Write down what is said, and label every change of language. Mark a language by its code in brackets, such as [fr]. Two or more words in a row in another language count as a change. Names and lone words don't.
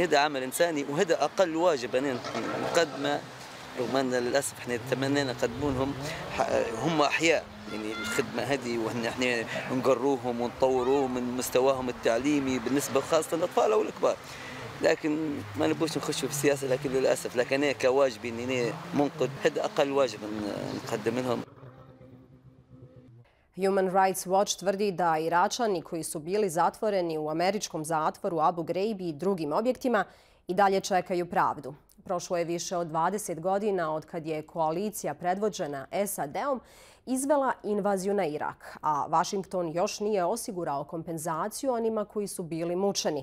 [ar] هذا عمل انساني وهذا اقل واجب انا نقدمه، رغم ان للاسف احنا تمنينا نقدمونهم هم احياء يعني الخدمه هذه، وان احنا نقروهم ونطوروهم من مستواهم التعليمي بالنسبه خاصه للاطفال او الكبار، لكن ما نبوش نخشوا في السياسه. لكن للاسف لكن انا كواجبي اني منقذ، هذا اقل واجب نقدم لهم. [bs] Human Rights Watch tvrdi da Iračani koji su bili zatvoreni u američkom zatvoru Abu Ghraibi i drugim objektima i dalje čekaju pravdu. Prošlo je više od 20 godina od kad je koalicija predvođena SAD-om izvela invaziju na Irak, a Washington još nije osigurao kompenzaciju onima koji su bili mučeni.